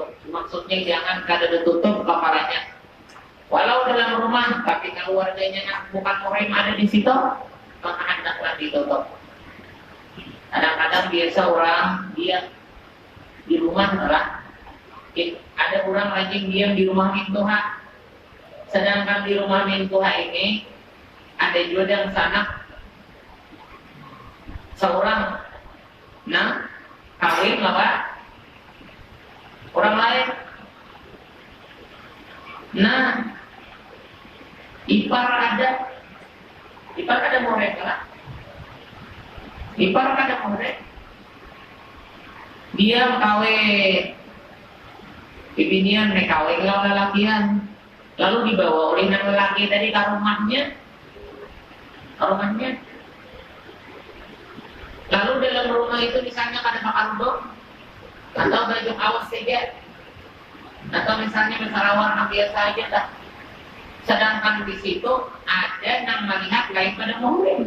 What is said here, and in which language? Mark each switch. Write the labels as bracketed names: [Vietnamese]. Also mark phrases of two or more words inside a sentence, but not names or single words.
[Banjar] Maksudnya jangan kada ditutup kepalanya. Walau dalam rumah, tapi keluarganya bukan muhrim ada di situ, maka hendaklah ditutup. Kadang-kadang biasa orang dia di rumah adalah ada orang rajin diam di rumah mintuha. Sedangkan di rumah mintuha ini ada juga yang sanak seorang kawin lah orang lain. Ipar ada murid lah. Ipar ada murid. Dia kawin bibinian kawin lawan lelakian. Lalu dibawa oleh yang lelaki tadi ke rumahnya. Lalu dalam rumah itu misalnya ada pakardong atau baju awas saja, atau misalnya warna biasa aja dah. Sedangkan di situ ada yang melihat lain pada muhrim.